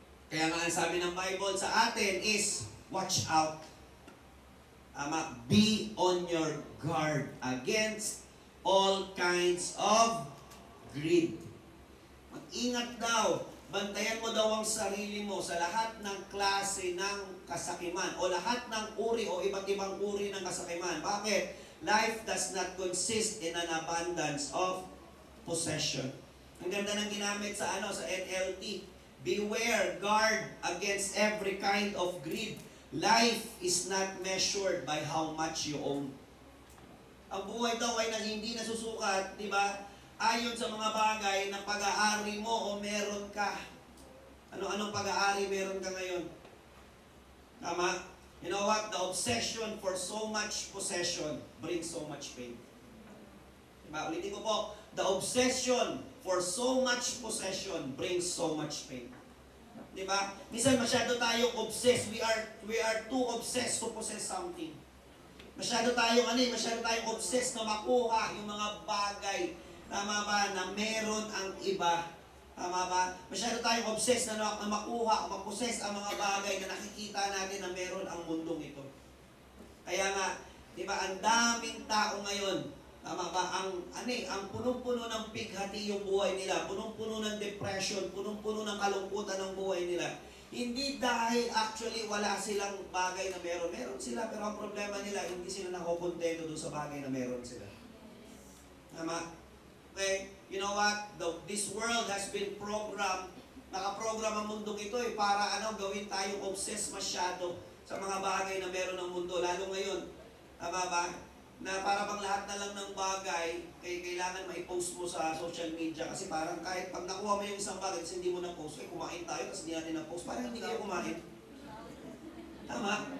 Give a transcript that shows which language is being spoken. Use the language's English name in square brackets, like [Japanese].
[Filipino] Kaya nga ang sabi ng Bible sa atin is, [English] watch out. [Filipino] Tama? [English] Be on your guard against all kinds of greed. [Filipino] Mag-ingat daw. Bantayan mo daw ang sarili mo sa lahat ng klase ng kasakiman o lahat ng uri o iba't ibang uri ng kasakiman. Bakit? [English] Life does not consist in an abundance of possession. [Filipino] Ang ganda ng ginamit sa NLT. [English] Beware, guard against every kind of greed. Life is not measured by how much you own. [Filipino] Ang buhay daw ay hindi nasusukat, di ba? Ayon sa mga bagay na pag-aari mo o meron ka. Anong pag-aari meron ka ngayon? Tama? [English] You know what? The obsession for so much possession brings so much pain. Diba? [Filipino] Ulitin ko po. [English] The obsession for so much possession brings so much pain. Diba? [Filipino] Minsan masyado tayong obsessed. [English] We are too obsessed to possess something. [Filipino] Masyado tayong obsessed na makuha yung mga bagay. Tama ba? Na meron ang iba. Tama ba? Masyado tayong obsessed na makuha, mapossess ang mga bagay na nakikita natin na meron ang mundong ito. Kaya nga, di ba, ang daming tao ngayon, tama ba, ang punong-puno ng pighati yung buhay nila, punong-puno ng depression, punong-puno ng kalungkutan ng buhay nila. Hindi dahil actually wala silang bagay na meron. Meron sila, pero ang problema nila, hindi sila nakokontento doon sa bagay na meron sila. [English] Tama? Okay? You know what? This world has been programmed [Filipino] nakaprogram ang mundong ito para gawin tayong obsessed masyado sa mga bagay na meron ng mundo. Lalo ngayon, tama ba? Na para bang lahat na lang ng bagay kailangan ma-post mo sa social media kasi parang kahit pag nakuha mo yung isang bagay kasi hindi mo na-post, kumain tayo kasi hindi natin na-post, parang hindi kayo kumain. Tama?